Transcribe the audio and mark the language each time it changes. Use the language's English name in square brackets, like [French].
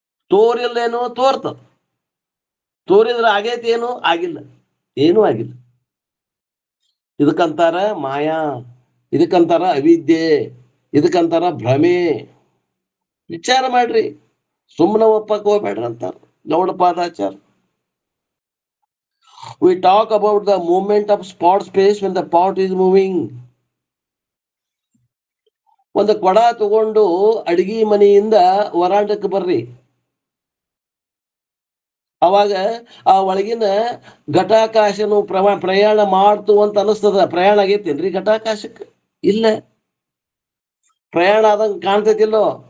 [Kannada] ತೋರಿಲ್ಲೇನೋ? ತೋರ್ತದ. ತೋರಿದ್ರೆ ಆಗೈತಿ? ಏನು ಆಗಿಲ್ಲ, ಏನೂ ಆಗಿಲ್ಲ. ಇದಕ್ಕಂತಾರ ಮಾಯಾ, ಇದಕ್ಕಂತಾರ ಅವಿದ್ಯೆ, ಇದಕ್ಕಂತಾರ ಭ್ರಮೆ. ವಿಚಾರ ಮಾಡ್ರಿ, ಸುಮ್ಮನೆ ಒಪ್ಪಕ್ ಹೋಗ್ಬೇಡ್ರಿ ಅಂತಾರ ಗೌಡಪಾದಾಚಾರ. [English] We talk about the movement of spot space when the pot is moving. [Kannada] ಒಂದು ಕೊಡ ತಗೊಂಡು ಅಡಿಗೆ ಮನೆಯಿಂದ ವರಾಂಡಕ್ಕೆ ಬರ್ರಿ. ಅವಾಗ ಆ ಒಳಗಿನ ಘಟಾಕಾಶನು ಪ್ರಯಾಣ ಮಾಡ್ತು ಅಂತ ಅನಿಸ್ತದ. ಪ್ರಯಾಣ ಆಗೈತೇನ್ರಿ ಘಟಾಕಾಶಕ್ಕೆ? ಇಲ್ಲ. ಪ್ರಯಾಣ ಆದಂಗ ಕಾಣ್ತೈತಿಲ್ಲೋ?